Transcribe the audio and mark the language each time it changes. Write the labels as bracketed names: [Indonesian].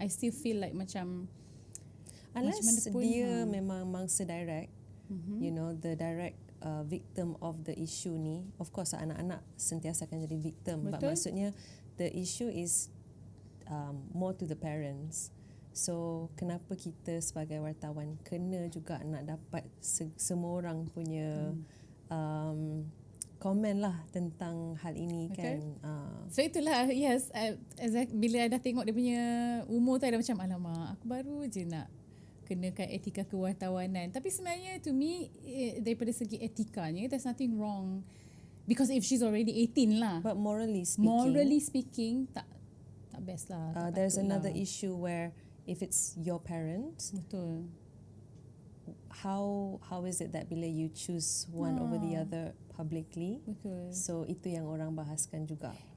[English] I still feel like macam unless [Malay] dia memang mangsa [English] direct, the direct victim of the issue ni. Of course [Malay] anak-anak sentiasa akan jadi victim. [English] But maksudnya the issue is more to the parents. [Malay] So kenapa kita sebagai wartawan kena juga nak dapat semua orang punya komen lah tentang hal ini kan. So itulah, yes, bila I dah tengok dia punya umur tu, I dah macam alamak, aku baru je nak kenakan etika kewartawanan. Tapi sebenarnya [English] to me, [Malay] daripada segi etikanya, [English] there's nothing wrong. Because if she's already 18 lah. But morally [Malay] speaking tak best lah. [English] There's another issue where if it's your parents, [Malay] betul, [English] how is it that bila you choose one over the other publicly? [Malay] Betul. So itu yang orang bahaskan juga.